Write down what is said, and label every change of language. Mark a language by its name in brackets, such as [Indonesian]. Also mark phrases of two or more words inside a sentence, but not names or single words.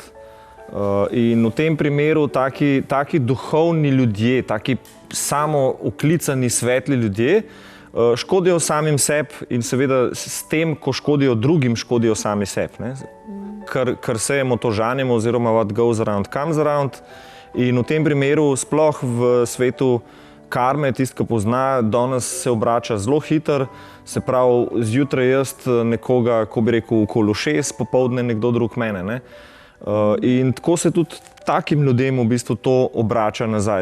[Slovenian] In v tem primeru taki duhovni ljudje, taki samouklicani svetli ljudje škodijo samim sebi in seveda s tem, ko škodijo drugim, škodijo sami sebi. Kar sejemo, to žanjemo oziroma [English] what goes around comes around. [Slovenian] In v tem primeru sploh v svetu karme, tisti, ki pozna, danes se obrača zelo hitro, se pravi zjutraj jaz nekoga, ko bi rekel, okoli 6, popoldne nekdo drug mene. In tako se tudi takim ljudem v bistvu to obrača nazaj.